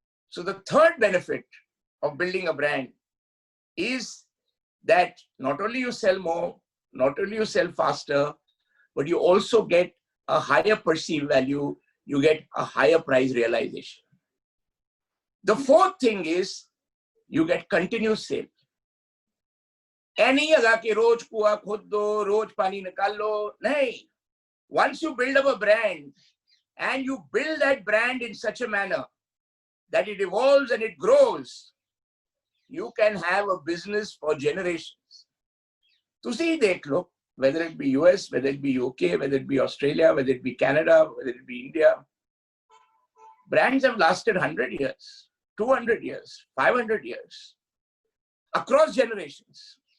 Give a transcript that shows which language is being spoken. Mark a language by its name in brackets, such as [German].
[English] So the third benefit of building a brand is that not only you sell more, not only you sell faster, but you also get a higher perceived value, you get a higher price realization. The fourth thing is you get continuous sale. [Hindi] Any लगा कि रोज कुआ खोद दो, रोज पानी निकाल लो, नहीं. [English] Once you build up a brand and you build that brand in such a manner that it evolves and it grows, you can have a business for generations. [Punjabi] तुसी देख लो, [English] whether it be US, whether it be UK, whether it be Australia, whether it be Canada, whether it be India, brands have lasted 100 years, 200 years, 500 years, across generations.